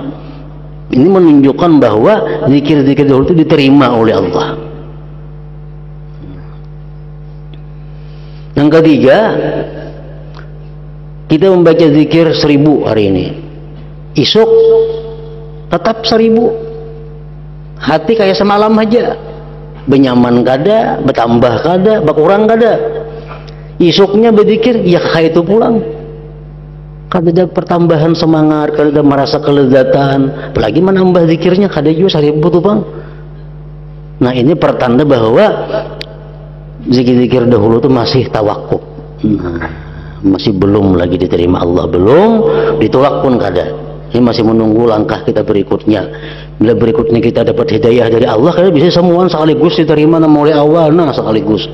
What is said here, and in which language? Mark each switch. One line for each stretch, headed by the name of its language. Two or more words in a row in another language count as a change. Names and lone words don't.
Indonesian: Ini menunjukkan bahwa zikir-zikir dahulu itu diterima oleh Allah. Yang ketiga, kita membaca zikir 1000 hari ini, esok tetap 1000,
Banjar: hati kayak semalam aja, benyaman kada, bertambah kada, berkurang kada. Esoknya berzikir ya kayak itu pulang, kada ada pertambahan semangat, kada ada merasa kelezatan, apalagi menambah zikirnya kada juga 1000 tuh bang.
Indonesian: Nah, ini pertanda bahwa zikir-zikir dahulu itu masih tawakuf. Nah, masih belum lagi diterima Allah, belum ditolak pun kada. Ini masih menunggu langkah kita berikutnya. Bila berikutnya kita dapat hidayah dari Allah, kada bisa semua sekaligus diterima oleh Allah, nah sekaligus.